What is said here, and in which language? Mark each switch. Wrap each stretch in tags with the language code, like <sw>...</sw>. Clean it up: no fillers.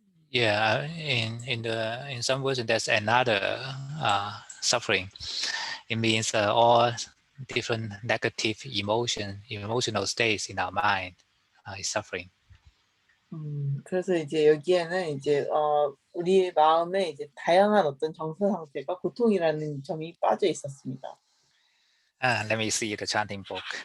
<en>Yeah, in some version there's another suffering. It means all different negative emotional states in our mind is suffering.</en> <ko>그래서 이제 여기에는 이제 우리의 마음에 이제 다양한 어떤 정서 상태가 고통이라는 점이 빠져 있었습니다.</ko> <en>Let me see the chanting book.</en>